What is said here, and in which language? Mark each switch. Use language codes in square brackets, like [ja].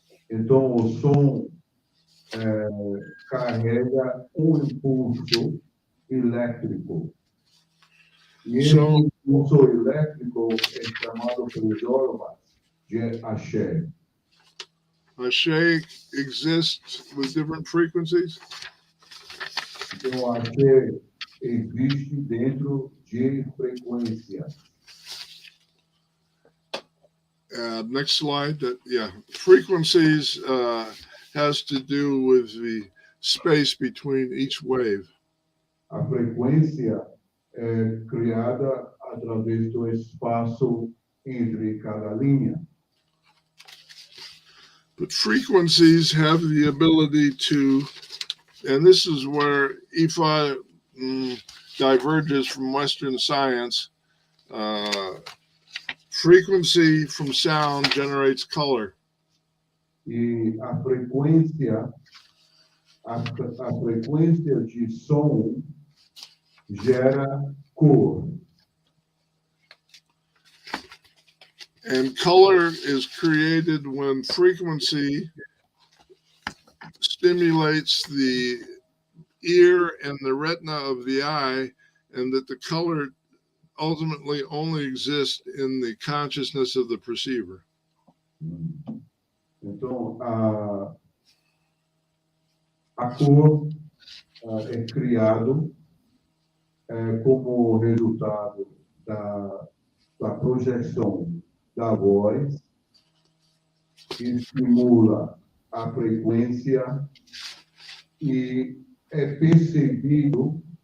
[pt] Então, o som carrega impulso elétrico. E esse impulso elétrico é chamado pelos Yorubas de axé. [en] Ashe exists with different frequencies. [pt] Então, axé existe dentro de frequências. [en] Next slide. Frequencies has to do with the space between each wave. [pt] A frequência é criada através do espaço entre cada linha. [en] But frequencies have the ability to, and this is where Ifá diverges from Western science. Frequency from sound generates color. [pt] E a frequência de som gera cor. [en] And color is created when frequency stimulates the ear and the retina of the eye, and that the color ultimately only exists in the consciousness of the perceiver. [pt] Então, a cor é criado como resultado da projeção da voz, que estimula a frequência e é percebido